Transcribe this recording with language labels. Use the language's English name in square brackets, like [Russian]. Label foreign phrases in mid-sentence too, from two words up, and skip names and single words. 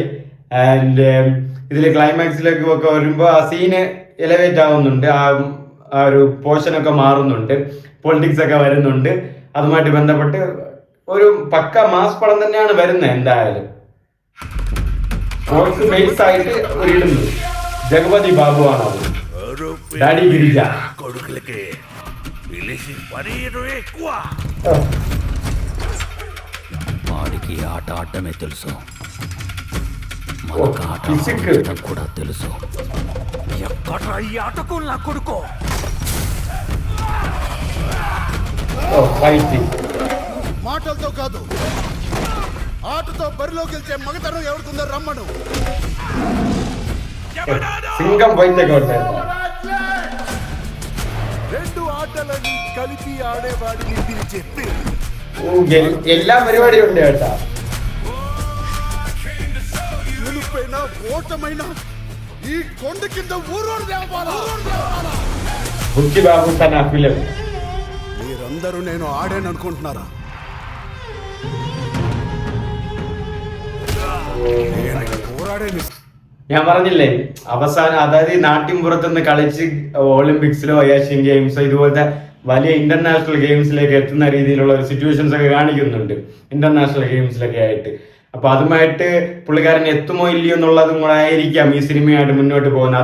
[Malayalam] ആൻഡ് ഇതില് ക്ലൈമാക്സിലേക്ക് ഒക്കെ വരുമ്പോൾ ആ സീന് എലവേറ്റ് ആവുന്നുണ്ട്, ആ ഒരു പോർഷനൊക്കെ മാറുന്നുണ്ട്, പൊളിറ്റിക്സ് ഒക്കെ വരുന്നുണ്ട്. അതുമായിട്ട് ബന്ധപ്പെട്ട് ഒരു പക്ക മാസ് പടം തന്നെയാണ് വരുന്നത്. എന്തായാലും [English] sports base [Malayalam] ആയിട്ട് ഒരിടുന്നു. ജഗപതി ബാബു ആണ് അത്, ഡാഡി ഗിരിജ. [Telugu] వాడికి ఆట ఆడటమే తెలుసు, మనకు ఆట ఆడటం కూడా తెలుసు. ఎక్కడ ఈ ఆటకు నా కొడుకో. మాటలతో కాదు, ఆటతో బరిలో గెలిచే మగతనం ఎవరికుందో రమ్మను. సింగం రెండు ఆటలని కలిపి ఆడేవాడిని పిలిచే [Malayalam] എല്ലാ പരിപാടിയും ഉണ്ട് കേട്ടാ. [Telugu] గెలుపైన ఓటమైన ఈ కొండ కింద ఊరోడు దేవాలా. బుచ్చి బాబు సన ఫిలిం. మీరందరూ నేను ఆడాను అనుకుంటున్నారా? పోరాడేది. [Malayalam] ഞാൻ പറഞ്ഞില്ലേ അവസാനം, അതായത് നാട്ടിൻപുറത്തുനിന്ന് കളിച്ച് ഒളിമ്പിക്സിലോ ഏഷ്യൻ ഗെയിംസോ ഇതുപോലത്തെ വലിയ [English] international games [Malayalam] എത്തുന്ന രീതിയിലുള്ള ഒരു സിറ്റുവേഷൻസ് ഒക്കെ കാണിക്കുന്നുണ്ട് [English] international games [Malayalam] ആയിട്ട്. അപ്പൊ അതുമായിട്ട് പുള്ളിക്കാരൻ എത്തുമോ ഇല്ലയോ എന്നുള്ളതും കൂടെ ആയിരിക്കാം ഈ സിനിമയായിട്ട് മുന്നോട്ട് പോകുന്നത്.